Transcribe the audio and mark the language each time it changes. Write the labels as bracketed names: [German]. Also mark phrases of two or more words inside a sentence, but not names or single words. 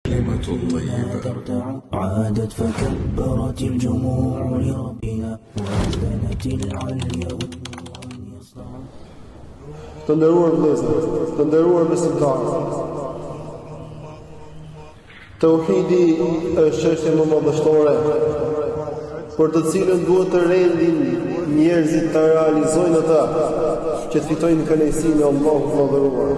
[Arabic] الكلمة الطيبة. عادت فكبرت الجموع لربها وأذنت العليا [Albanian] Të nderuar vëllezër, të nderuar besimtarë. Tauhidi është çështje më madhështore, për të cilën duhet të rendin njerëzit të realizojnë ata, që të fitojnë kënaqësinë e Allahut të madhëruar.